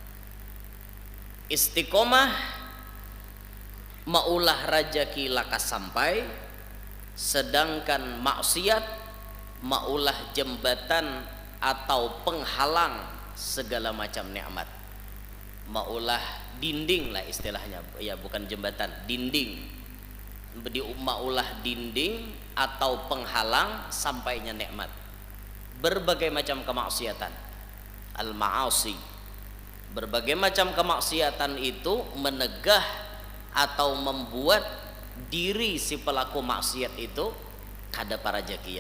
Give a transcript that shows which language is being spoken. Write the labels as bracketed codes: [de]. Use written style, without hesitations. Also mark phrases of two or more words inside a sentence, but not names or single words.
[bjn] Istiqomah maulah rajaki lakas sampai, sedangkan maksiat maulah jembatan atau penghalang segala macam nikmat. Maulah dinding lah istilahnya, ya bukan jembatan, dinding. Maulah dinding atau penghalang sampainya nikmat. Berbagai macam kemaksiatan, al-ma'asi, berbagai macam kemaksiatan itu menegah atau membuat diri si pelaku maksiat itu kada parajakian.